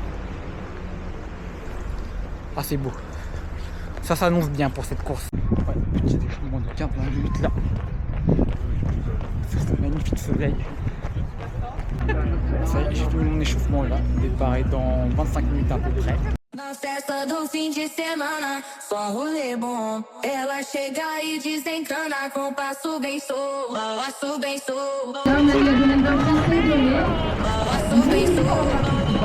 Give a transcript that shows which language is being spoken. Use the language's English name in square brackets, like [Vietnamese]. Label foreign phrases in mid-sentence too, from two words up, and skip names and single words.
[French] Ah, c'est beau. Ça s'annonce bien pour cette course. Ouais, petit échauffement de 15 minutes là. C'est un magnifique soleil. Ça y est, j'ai fini mon échauffement là. Le départ est dans 25 minutes à peu près. [Portuguese] Na festa do fim de semana, só rolê bom. Ela chega e desencana com passo bem solto. Passo bem solto. Passo bem solto.